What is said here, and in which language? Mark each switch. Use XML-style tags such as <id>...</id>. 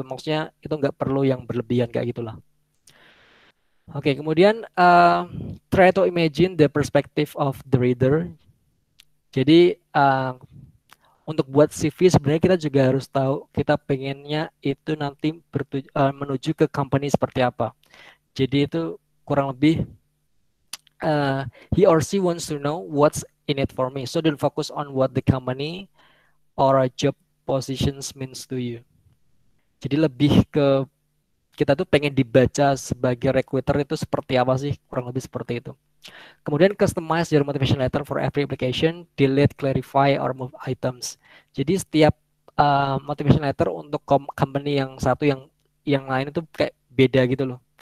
<id>Maksudnya itu nggak perlu yang berlebihan kayak gitulah. Oke, kemudian</id> <en>try to imagine the perspective of the reader.</en> <id>Jadi untuk buat CV sebenarnya kita juga harus tahu kita pengennya itu nanti menuju ke company seperti apa.</id> <en>Jadi itu kurang lebih he or she wants to know what's in it for me. So don't focus on what the company or a job positions means to you.</en> <id>Jadi lebih ke kita tuh pengen dibaca sebagai recruiter itu seperti apa sih, kurang lebih seperti itu.</id> <en>Kemudian customize your motivation letter for every application, delete, clarify, or move items.</en> <id>Jadi setiap motivation letter untuk company yang satu yang lain itu kayak beda gitu loh.</id>